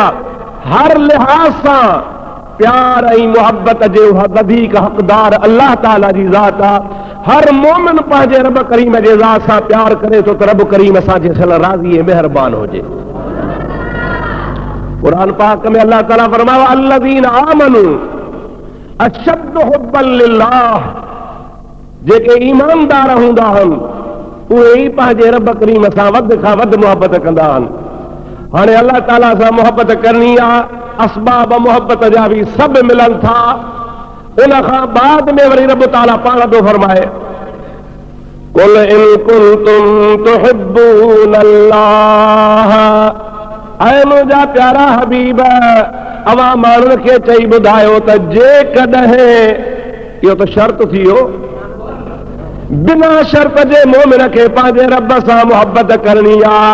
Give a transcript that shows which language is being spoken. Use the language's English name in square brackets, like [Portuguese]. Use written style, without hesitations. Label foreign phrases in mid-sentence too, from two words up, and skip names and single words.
[Sindhi] हर लिहाज़ सां प्यार ऐं मुहबत जो वधीक हक़दार अल्लाह ताला जी ज़ात आहे। हर मोमिन पंहिंजे रब करीम जे ज़ात सां प्यार करे थो त रब करीम असांजे सल राज़ी ऐं महिरबान हुजे। क़ुरान पाक में अल्लाह ताला फरमायो [Arabic] الذين آمنوا أشد حبا لله, [Sindhi] जेके ईमानदार हूंदा आहिनि उहे ई पंहिंजे रब करीम सां वधि खां वधि मुहबत कंदा आहिनि। हाणे अल्लाह ताला सां मुहबत करणी आहे, असबाब मुहबत जा बि सभु मिलनि था। उन खां बाद में वरी रब ताला पाण थो फरमाए [Arabic] قل إن كنتم تحبون الله, [Sindhi] ऐं मुंहिंजा प्यारा हबीब अवां माण्हुनि खे चई ॿुधायो त जेकॾहिं, इहो त शर्त थी वियो, बिना शर्त जे मोमिन खे पंहिंजे रब सां मुहबत करणी आहे।